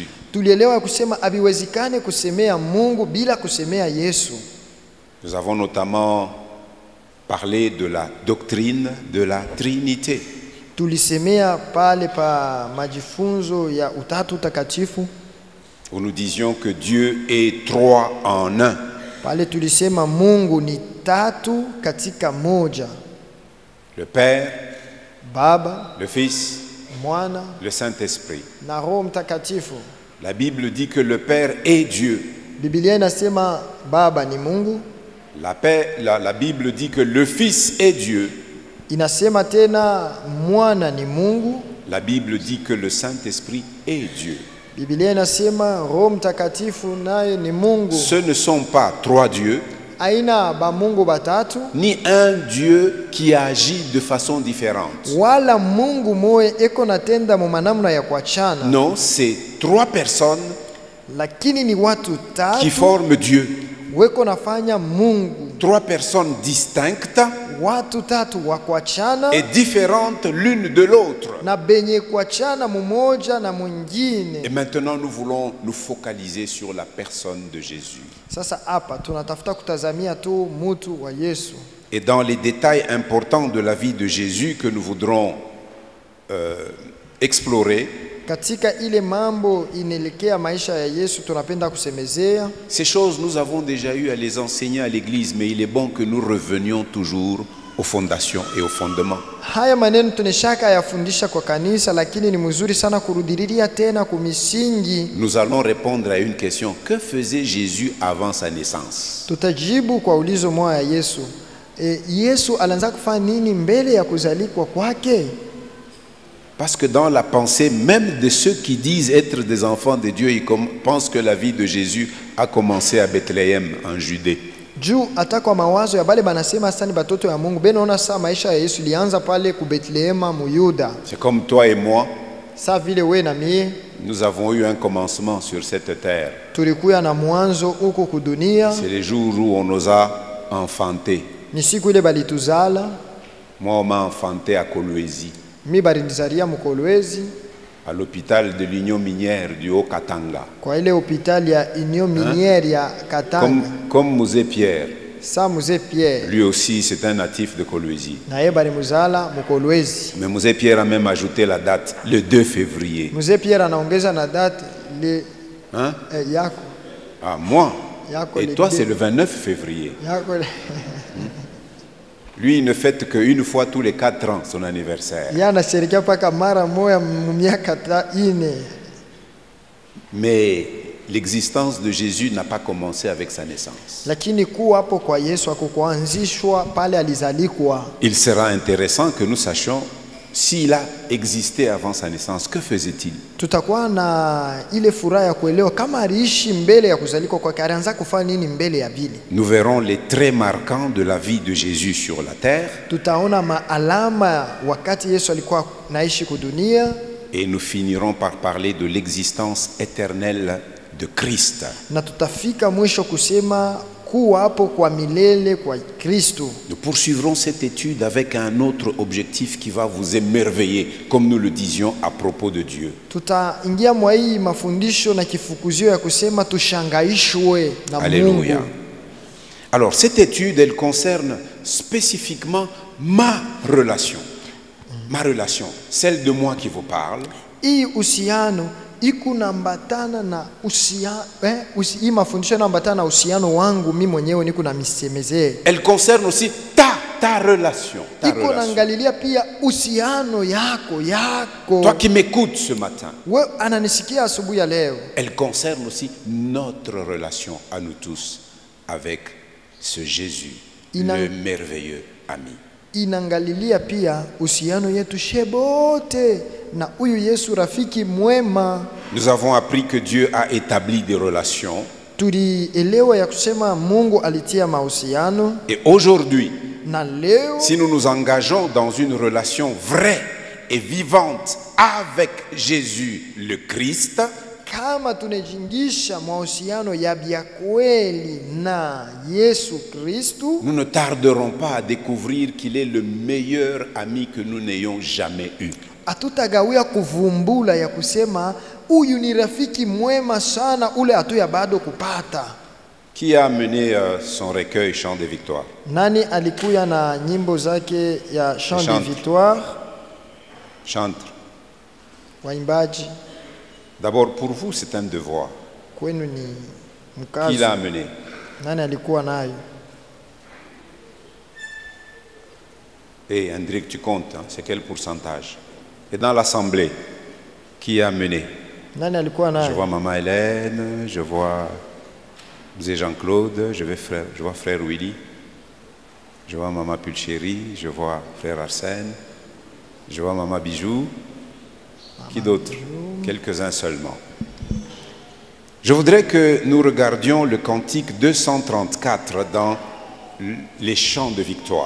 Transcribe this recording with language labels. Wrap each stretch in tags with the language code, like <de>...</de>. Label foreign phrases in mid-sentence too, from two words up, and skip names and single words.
<sw>Tulielewa kusema habiwezekane kusemea Mungu bila kusemea Yesu.</sw> <fr>Nous avons notamment parlé de la doctrine de la Trinité.</fr> <sw>Tulisemea pale pa majifunzo ya utatu takatifu,</sw> <fr>où nous disions que Dieu est trois en un.</fr> <sw>Pale tulisema Mungu ni tatu katika moja.</sw> <fr>Le Père,</fr> <sw>Baba,</sw> <fr>le Fils,</fr> <sw>Mwana,</sw> <fr>le Saint-Esprit.</fr> <sw>na Roho Mtakatifu.</sw> <fr>La Bible dit que le Père est Dieu.</fr> <sw>Biblia inasema Baba ni Mungu.</sw> <fr>La Bible dit que le Fils est Dieu.</fr> <sw>Inasema tena Mwana ni Mungu.</sw> <fr>La Bible dit que le Saint-Esprit est Dieu.</fr> <sw>Biblia inasema Roho Mtakatifu naye ni Mungu.</sw> <fr>Ce ne sont pas trois dieux,</fr> <sw>aina ba Mungu batatu,</sw> <fr>ni un Dieu qui agit de façon différente.</fr> <sw>Wala Mungu moe eko natenda mu manamna ya kuachana.</sw> <fr>Non, c'est trois personnes</fr> <sw>lakini ni watu tatu</sw> <fr>qui forment Dieu.</fr> <sw>Weko nafanya Mungu.</sw> <fr>Trois personnes distinctes</fr> <sw>watu tatu wa kuachana</sw> <fr>et différentes l'une de l'autre.</fr> <sw>Na benye kuachana mmoja na mwingine.</sw> <fr>Et maintenant nous voulons nous focaliser sur la personne de Jésus.</fr> <sw>Sasa hapa tunatafuta kutazamia tu mtu wa Yesu.</sw> <fr>Et dans les détails importants de la vie de Jésus que nous voudrons explorer,</fr> <sw>Katika ile mambo inaelekea maisha ya Yesu tunapenda kusemezea.</sw> <fr>Ces choses, nous avons déjà eu à les enseigner à l'église, mais il est bon que nous revenions toujours aux fondations et aux fondements.</fr> <sw>Haya maneno tunashaka yafundisha kwa kanisa, lakini ni mzuri sana kurudilia tena kumisingi.</sw> <fr>Nous allons répondre à une question. Que faisait Jésus avant sa naissance?</fr> <sw>Tutajibu kwa ulizo moja ya Yesu. Yesu alianza kufanya nini mbele ya kuzalikwa kwake?</sw> <fr>Parce que dans la pensée même de ceux qui disent être des enfants de Dieu, ils pensent que la vie de Jésus a commencé à Bethléem en Judée.</fr> <sw>Juu hata kwa mawazo ya bale banasema sasa ni batoto ya Mungu, benaona saa maisha ya Yesu ilianza pale ku Bethlehema mu Yuda.</sw> <fr>C'est comme toi et moi.</fr> <sw>Sa vile we na mie,</sw> <fr>nous avons eu un commencement sur cette terre.</fr> <sw>tulikuwa na mwanzo huko kudunia.</sw> <fr>C'est le jour où on nous a enfantés.</fr> <sw>Ni siku ile balituzala.</sw> <fr>Moi, on m'a enfanté à Kolwezi,</fr> <sw>Mi barinizalia mu Kolwezi,</sw> <fr>à l'hôpital de l'Union minière du Haut-Katanga.</fr> <sw>kwa ile hospitali ya Union Minière ya Katanga.</sw> <fr>Comme Mouzé Pierre.</fr> <sw>Sa Mzee Pierre,</sw> <fr>Lui aussi, c'est un natif de Kolwezi.</fr> <sw>na yeye balimuzala mu Kolwezi.</sw> <fr>Mais Mouzé Pierre a même ajouté la date, le 2 février.</fr> <sw>Mzee Pierre anaongeza na</sw> <fr>date le Hein?</fr> <sw>yako.</sw> <fr>Ah, moi.</fr> <sw>Yako</sw> <fr>Et le toi, deux. c'est le 29 février.</fr> <sw>Yako</sw> <fr>Lui, il ne fête qu'une fois tous les 4 ans son anniversaire.</fr> <sw>yana sherekea paka mara moja mu miaka 4.</sw> <fr>Mais l'existence de Jésus n'a pas commencé avec sa naissance.</fr> <sw>Lakini kuwa hapo kwa Yesu hakukuanzishwa pale alizalikwa.</sw> <fr>Il sera intéressant que nous sachions s'il a existé avant sa naissance, que faisait-il?</fr> <sw>Tutakuwa na ile furaha ya kuelewa kama aliishi mbele ya kuzalikwa kwake, alianza kufanya nini mbele ya vile.</sw> <fr>Nous verrons les traits marquants de la vie de Jésus sur la terre.</fr> <sw>Tutaona maalama wakati Yesu alikuwa naishi kudunia.</sw> <fr>Et nous finirons par parler de l'existence éternelle de Christ.</fr> <sw>Na tutafika mwisho kusema kuwa hapo kwa milele kwa Kristo.</sw> <fr>Nous poursuivrons cette étude avec un autre objectif qui va vous émerveiller, comme nous le disions à propos de Dieu.</fr> <sw>Tutaingia mwa hii mafundisho na kifukuzio ya kusema tushangaishwe na</sw> <fr>Alléluia.</fr> <sw>Mungu.</sw> <fr>Alors, cette étude, elle concerne spécifiquement ma relation. Ma relation, celle de moi qui vous parle.</fr> <sw>Hii uhusiano ikunambatana na uhusiano hii mafundisho yanaambatana na uhusiano wangu mimi mwenyewe niko na misemezee.</sw> <fr>Elle concerne aussi ta relation. Ta</fr> <sw>Iko</sw> <fr>relation.</fr> <sw>naangalia pia uhusiano yako.</sw> <fr>Toi qui m'écoutes ce matin.</fr> <sw>We ananisikia asubuhi ya leo.</sw> <fr>Elle concerne aussi notre relation à nous tous avec ce Jésus, le merveilleux ami.</fr> <sw>Inaangalilia pia uhusiano yetu shebote na huyu Yesu rafiki mwema.</sw> <fr>Nous avons appris que Dieu a établi des relations.</fr> <sw>Tulielewa ya kusema Mungu alitia mahusiano.</sw> <fr>Et aujourd'hui,</fr> <sw>Na leo</sw> <fr>si nous nous engageons dans une relation vraie et vivante avec Jésus le Christ,</fr> <sw>kama tunajingisha mahusiano ya bia kweli na Yesu Kristu,</sw> <fr>nous ne tarderons pas à découvrir qu'il est le meilleur ami que nous n'ayons jamais eu.</fr> <sw>hatutagawia kuvumbula ya kusema huyu ni rafiki mwema sana ule hatuya bado kupata.</sw> <fr>Qui a amené son recueil Chant de Victoire?</fr> <sw>Nani alikuya na nyimbo zake ya Chant de</sw> <fr>Chante. Victoire? Chante.</fr> <sw>Waimbaji,</sw> <fr>D'abord, pour vous, c'est un devoir.</fr> <sw>kwenu ni</sw> <fr>Qui</fr> <sw>mkazo.</sw> <fr>l'a amené?</fr> <sw>Nani alikuwa nayo?</sw> <fr>Et Hendrik, tu comptes, hein, c'est quel pourcentage? Et dans l'assemblée, qui a amené?</fr> <sw>Nani alikuwa</sw> <fr>Je</fr> <sw>nayo?</sw> <fr>vois Maman Hélène, je vois Mzee Jean-Claude, je vois Frère Willy, je vois Maman Pulchéry, je vois Frère Arsène, je vois Maman Bijou. Qui d'autre? Quelques-uns seulement. Je voudrais que nous regardions le cantique 234 dans les chants de victoire.</fr>